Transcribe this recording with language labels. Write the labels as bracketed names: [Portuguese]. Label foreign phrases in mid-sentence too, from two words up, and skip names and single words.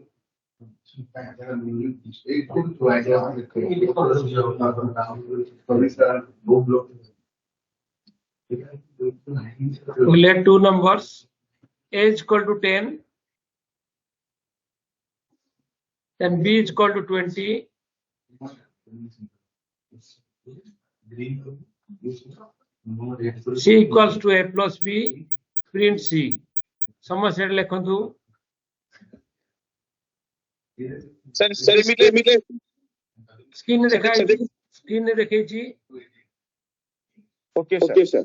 [English] we'll add two numbers a is equal to 10 then b is equal to 20 c equals to a plus b print c समस्या लिखंतु [Maithili] सर मिले स्क्रीन देखाई छी [English] okay sir